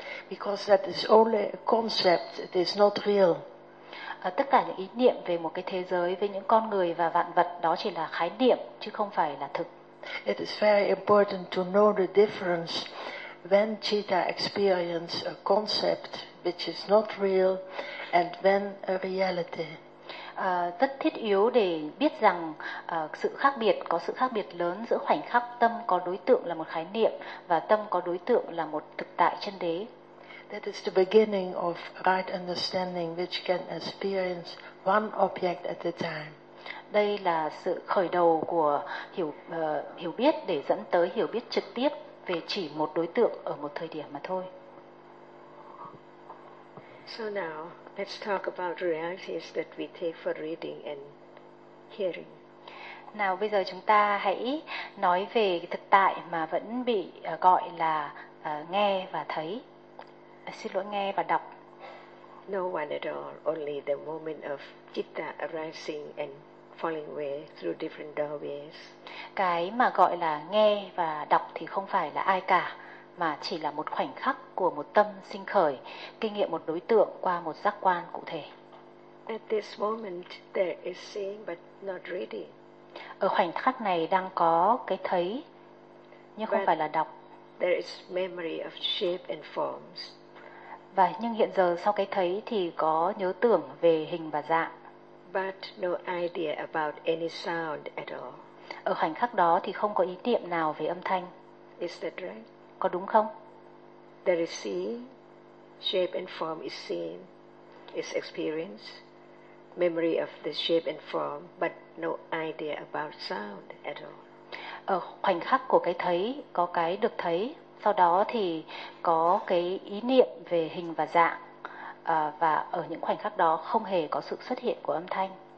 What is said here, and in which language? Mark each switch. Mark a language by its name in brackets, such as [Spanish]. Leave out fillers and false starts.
[English] Because that is only a concept, it is not real. [Vietnamese] Tất cả những ý niệm về một cái thế giới với những con người và vạn vật đó chỉ là khái niệm chứ không phải là thực. [English] It is very important to know the difference when citta experiences a concept which is not real and when a reality. [Vietnamese] Rất thiết yếu để biết rằng sự khác biệt, có sự khác biệt lớn giữa khoảnh khắc tâm có đối tượng là một khái niệm và tâm có đối tượng là một thực tại chân đế. [English] That is the beginning of right understanding which can experience one object at a time. [Vietnamese] Đây là sự khởi đầu của hiểu hiểu biết để dẫn tới hiểu biết trực tiếp về chỉ một đối tượng ở một thời điểm mà thôi. [English] So now, let's talk about realities that we take for reading and hearing. [Vietnamese] Nào bây giờ chúng ta hãy nói về thực tại mà vẫn bị gọi là nghe và thấy. Xin lỗi, nghe và đọc. [English] No one at all, only the moment of citta arising and falling away through different doorways. [Vietnamese] Cái mà gọi là nghe và đọc thì không phải là ai cả, mà chỉ là một khoảnh khắc của một tâm sinh khởi, kinh nghiệm một đối tượng qua một giác quan cụ thể. [English] At this moment there is seeing but not reading. [Vietnamese] Ở khoảnh khắc này đang có cái thấy nhưng [English] but [Vietnamese] không phải là đọc. [English] There is memory of shape and forms. [Vietnamese] Và nhưng hiện giờ sau cái thấy thì có nhớ tưởng về hình và dạng. [English] But no idea about any sound at all. [Vietnamese] Ở khoảnh khắc đó thì không có ý niệm nào về âm thanh. [English] Is that right? [Vietnamese] Có đúng không? [English] There is seeing, shape and form is seen, is experienced, memory of the shape and form, but no idea about sound at all. [Vietnamese] Ở khoảnh khắc của cái thấy có cái được thấy. Sau đó thì có cái ý niệm về hình và dạng và ở những khoảnh khắc đó không hề có sự xuất hiện của âm thanh.